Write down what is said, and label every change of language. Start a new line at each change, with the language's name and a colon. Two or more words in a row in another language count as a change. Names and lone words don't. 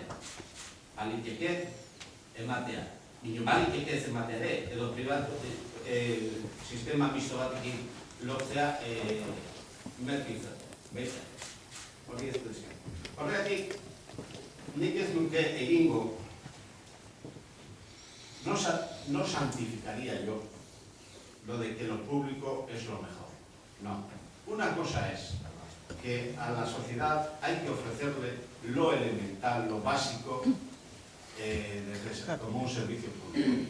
Basque: Baliteke ematea. Nino baliteke ez ematea ere, edo pribatu sistema misto batekin lotzea merke izatea. Baita. Hori ez duzien. Horregatik, nik ez nuke egingo,
Spanish: no santificaría yo lo de que lo público es lo mejor. No. Una cosa es que a la sociedad hay que ofrecerle lo elemental, lo básico, como un servicio público.